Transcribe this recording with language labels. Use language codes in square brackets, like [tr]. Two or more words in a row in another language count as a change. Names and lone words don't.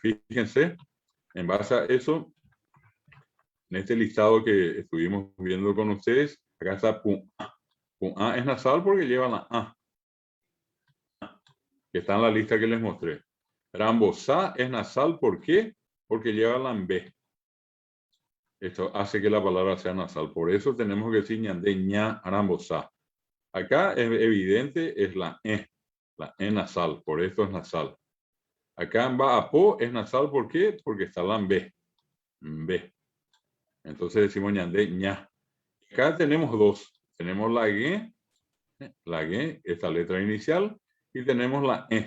[es] Fíjense, en base a eso, en este listado que estuvimos viendo con ustedes, acá está pum A. Pum A es nasal porque lleva la A, que está en la lista que les mostré. Rambosá es nasal, ¿por qué? Porque lleva la B. Esto hace que la palabra sea nasal. Por eso tenemos que decir [gn] ñandé, ña, rambosá. [es] Acá es evidente, es la E nasal, por esto es nasal. Acá en Baapo es nasal, ¿por qué? Porque está la B. B. Entonces decimos [gn] ñandé, ña. [es] Acá tenemos 2. Tenemos la G, esta letra inicial, y tenemos la E.